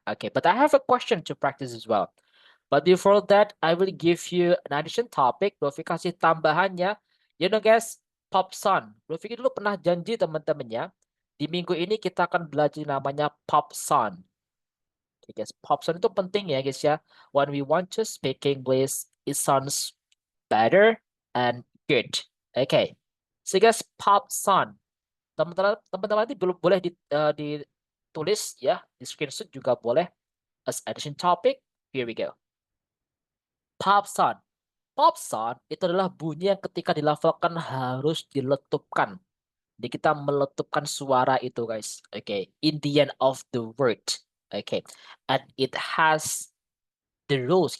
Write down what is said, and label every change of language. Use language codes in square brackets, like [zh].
[en] Oke, but I have a question to practice as well. But before that, I will give you an addition topic. [id] Bovi kasih tambahannya. [en] You know guys, pop song. [id] Bovi dulu pernah janji teman-teman ya. Di minggu ini kita akan belajar namanya pop song. Okay, guys, pop song itu penting ya guys ya. [en] When we want to speak English, it sounds better and good. [id] Okay, so guys, pop song. Teman-teman nanti belum boleh ditulis ya, di screenshot juga boleh. [en] As addition topic, here we go. Pop song. [id] Pop song itu adalah bunyi yang ketika dilafalkan harus diletupkan. Jadi kita meletupkan suara itu guys. [en] Okay, in the end of the word. Okay, and it has the rules.